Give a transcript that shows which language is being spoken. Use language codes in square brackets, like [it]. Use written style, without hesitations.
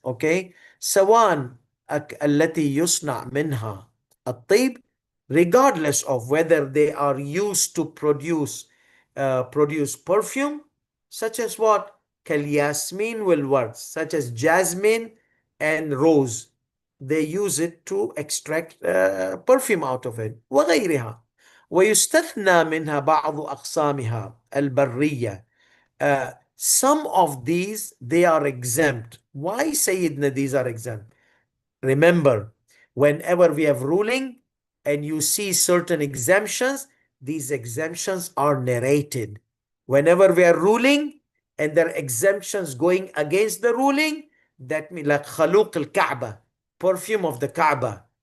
[en] Okay, [ar] سواء التي يصنع منها الطيب, [en] regardless of whether they are used to produce perfume, such as what? [ar] كالياسمين والورد, [en] such as jasmine and rose. They use it to extract perfume out of it. [ar] وغيرها. ويستثنى منها بعض أقسامها البرية. [en] Some of these, they are exempt. Why, Sayyidina, these are exempt? Remember, whenever we have ruling and you see certain exemptions, these exemptions are narrated. Whenever we are ruling and there are exemptions going against the ruling, that means like khaluq al-Kaaba, perfume of the Kaaba.